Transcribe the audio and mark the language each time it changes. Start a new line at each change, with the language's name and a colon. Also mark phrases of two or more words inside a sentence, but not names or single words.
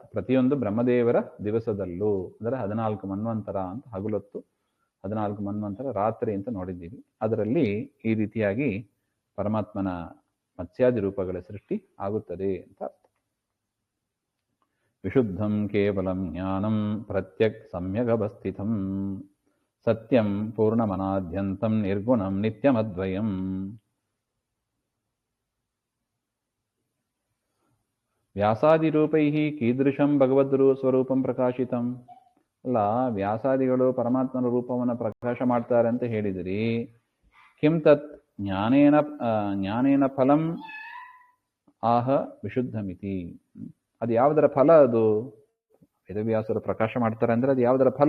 Kannada: ಪ್ರತಿಯೊಂದು ಬ್ರಹ್ಮದೇವರ ದಿವಸದಲ್ಲೂ, ಅಂದರೆ 14 ಮನ್ವಂತರ ಅಂತ ಹಗಲೊತ್ತು, 14 ಮನ್ವಂತರ ರಾತ್ರಿ ಅಂತ ನೋಡಿದ್ದೀವಿ. ಅದರಲ್ಲಿ ಈ ರೀತಿಯಾಗಿ ಪರಮಾತ್ಮನ ಮತ್ಸ್ಯಾದಿ ರೂಪಗಳ ಸೃಷ್ಟಿ ಆಗುತ್ತದೆ ಅಂತ ಅರ್ಥ.
Sanskrit: ವಿಶುದ್ಧಂ ಕೇವಲಂ ಜ್ಞಾನಂ ಪ್ರತ್ಯಕ್ ಸಮ್ಯಗವಸ್ಥಿತಂ ಸತ್ಯಂ ಪೂರ್ಣಮನಾದ್ಯಂತಂ ನಿರ್ಗುಣಂ ನಿತ್ಯಮದ್ವಯಂ. ವ್ಯಾಸಾದಿರೂಪೈಃ ಕೀದೃಶಂ ಭಗವದ್ ಸ್ವರೂಪಂ ಪ್ರಕಾಶಿತಂ.
Kannada: ಅಲ್ಲ, ವ್ಯಾಸಾದಿಗಳು ಪರಮಾತ್ಮನ ರೂಪವನ್ನು ಪ್ರಕಾಶ ಮಾಡ್ತಾರೆ ಅಂತ ಹೇಳಿದಿರಿ.
Sanskrit: ಕಿಂ ತತ್ ಜ್ಞಾನೇನ ಫಲಂ ಆಹ ವಿಶುದ್ಧಮಿತಿ.
Kannada: ಅದು ಯಾವುದರ ಫಲ? ಅದು ವೇದವ್ಯಾಸರು ಪ್ರಕಾಶ ಮಾಡ್ತಾರೆ ಅಂದ್ರೆ ಅದು ಯಾವುದರ ಫಲ?